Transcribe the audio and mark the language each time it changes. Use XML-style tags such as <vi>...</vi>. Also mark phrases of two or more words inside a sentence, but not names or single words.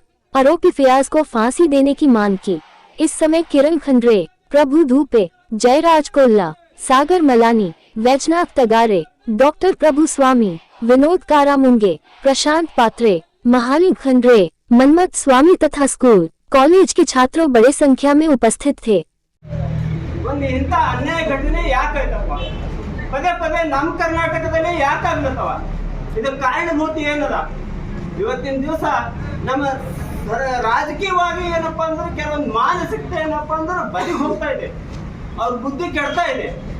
<hi>आरोपी फियाज को फांसी देने की मांग की। इस समय किरण खंडरे, प्रभु धूपे, जयराज कोल्ला, सागर मलानी, वैजनाथ तगारे, डॉक्टर प्रभु स्वामी, विनोद कारामुंगे, प्रशांत पात्रे, महाली खंडरे, मनमत स्वामी तथा स्कूल कॉलेज के छात्रों बड़े संख्या में उपस्थित थे।</hi> <kn>इंಥ ಅನ್ಯಾಯ ಘಟನೆ ಯಾಕಾಯ್ತಪ್ಪ? ಪದೇ ಪದೇ ನಮ್ಮ ಕರ್ನಾಟಕದಲ್ಲಿ ಯಾಕಾಗ್ಲತ್ತವ? ಇದಕ್ಕೆ ಕಾರಣಭೂತಿ ಏನದ? ಇವತ್ತಿನ ದಿವಸ ನಮ್ಮ ರಾಜಕೀಯವಾಗಿ ಏನಪ್ಪಾ ಅಂದ್ರೆ ಕೆಲವೊಂದು ಮಾನಸಿಕತೆ ಏನಪ್ಪಾ ಅಂದ್ರೆ ಬಲಿಗೆ ಹೋಗ್ತಾ ಇದೆ, ಅವ್ರ ಬುದ್ಧಿ ಕೆಡ್ತಾ ಇದೆ.</kn>